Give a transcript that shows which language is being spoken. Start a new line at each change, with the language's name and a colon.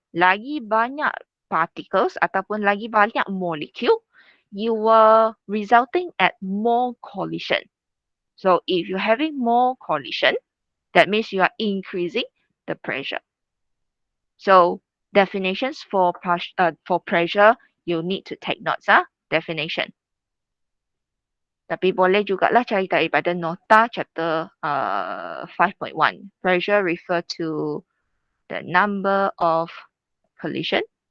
Malay: Lagi banyak particles ataupun lagi banyak molecule,
English: you are resulting at more collision. So if you're having more collision, that means you are increasing the pressure. So definitions for pressure, you need to take notes. Definition.
Malay: Tapi boleh jugalah cari daripada nota chapter 5.1.
English: Pressure refer to the number of collision.